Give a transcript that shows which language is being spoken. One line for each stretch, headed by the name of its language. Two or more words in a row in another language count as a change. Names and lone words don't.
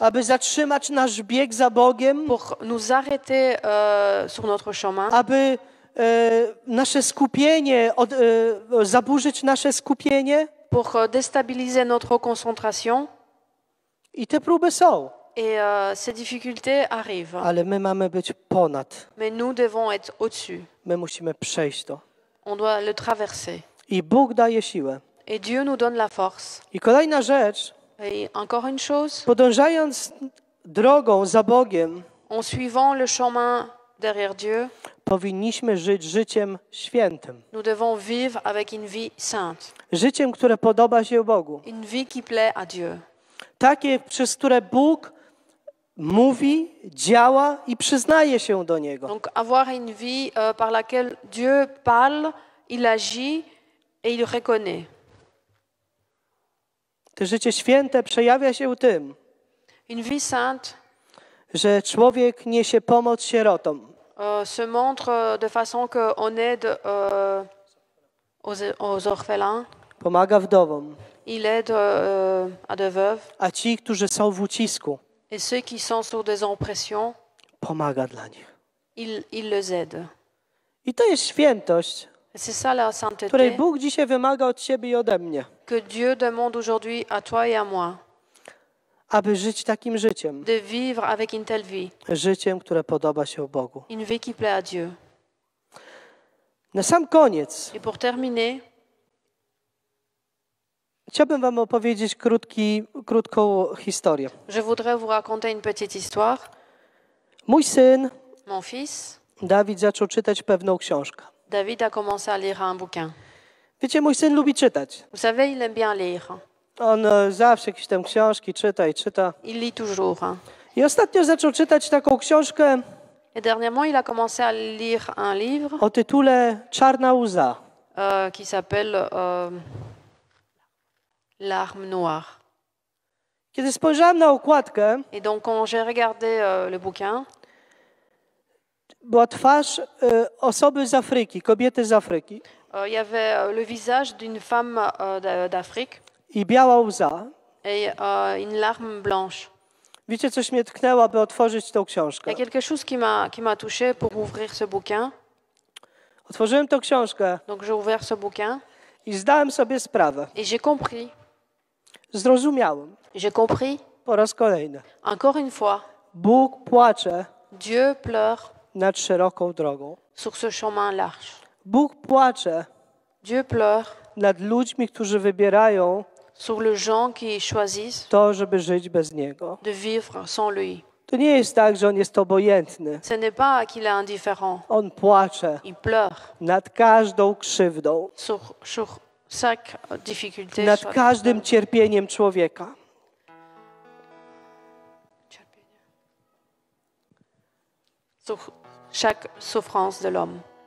Polish: aby zatrzymać nasz bieg za Bogiem,
French: pour nous arrêter sur notre chemin,
Polish: aby nasze skupienie, zaburzyć nasze skupienie.
French: pour déstabiliser notre concentration.
Polish: I te próby są,
French: Et ces difficultés arrivent.
Polish: ale my mamy być ponad.
French: Mais nous devons être au-dessus.
Polish: My musimy przejść to.
French: On doit le traverser.
Polish: I Bóg daje siłę.
French: Et Dieu nous donne la force.
Polish: I kolejna rzecz,
French: Et encore une chose,
Polish: podążając drogą za Bogiem,
French: en suivant le chemin derrière Dieu,
Polish: powinniśmy żyć życiem świętym.
French: nous devons vivre avec une vie sainte,
Polish: Życiem, które podoba się Bogu.
French: une vie qui plaît à Dieu.
Polish: Takie, przez które Bóg mówi, działa i przyznaje się do Niego.
French: Donc avoir une vie par laquelle Dieu parle, il agit et il reconnaît.
Polish: To życie święte przejawia się tym,
French: Une vie sainte
Polish: że człowiek niesie pomoc sierotom.
French: se montre de façon qu'on aide aux orphelins,
Polish: Pomaga wdowom,
French: il aide à des veuves
Polish: a ci, którzy są w ucisku,
French: et ceux qui sont sur des oppressions,
Polish: pomaga dla nich.
French: il les aide.
Polish: I to jest świętość,
French: Et c'est ça la
Polish: której
French: sainteté
Polish: Bóg dzisiaj wymaga od ciebie i ode mnie,
French: que Dieu demande aujourd'hui à toi et à moi,
Polish: aby żyć takim życiem.
French: de vivre avec une telle vie,
Polish: Życiem, które podoba się Bogu.
French: une vie qui plaît à Dieu.
Polish: Na sam koniec
French: Et pour terminer,
Polish: chciałbym wam opowiedzieć krótką historię.
French: je voudrais vous raconter une petite histoire.
Polish: Mój syn,
French: Mon fils,
Polish: Dawid, zaczął czytać pewną książkę.
French: David, a commencé à lire un bouquin.
Polish: Wiecie, mój syn lubi czytać.
French: Vous savez, il aime bien lire.
Polish: On zawsze jakieś tam książki czyta i czyta.
French: Il lit toujours.
Polish: I ostatnio zaczął czytać taką książkę
French: Et dernièrement, il a commencé à lire un livre
Polish: o tytule Czarna łza.
French: qui s'appelle L'arme noire.
Polish: Kiedy spojrzałem na okładkę,
French: Et donc, quand j'ai regardé le bouquin,
Polish: była twarz osoby z Afryki, kobiety z Afryki
French: il y avait le visage d'une femme d'Afrique
Polish: i biała łza.
French: et une larme blanche.
Polish: Wiecie, coś mnie tknęło, aby otworzyć tą
French: Il y
Polish: książkę.
French: a quelque chose qui m'a touché pour ouvrir ce bouquin.
Polish: Otworzyłem tę książkę
French: Donc, j'ai ouvert ce bouquin
Polish: i zdałem sobie sprawę.
French: et j'ai compris.
Polish: Zrozumiałem
French: J'ai compris,
Polish: po raz kolejny.
French: encore une fois,
Polish: Bóg płacze
French: Dieu pleure
Polish: nad szeroką drogą.
French: sur ce chemin large.
Polish: Bóg płacze
French: Dieu pleure
Polish: nad ludźmi, którzy wybierają
French: sur les gens qui choisissent
Polish: to, żeby żyć bez Niego.
French: de vivre sans lui.
Polish: To nie jest tak, że On jest obojętny.
French: Ce n'est pas qu'il est indifférent.
Polish: On płacze
French: Il pleure
Polish: nad każdą krzywdą,
French: sur chaque difficulté,
Polish: nad każdym cierpieniem człowieka.
French: sur chaque souffrance de l'homme.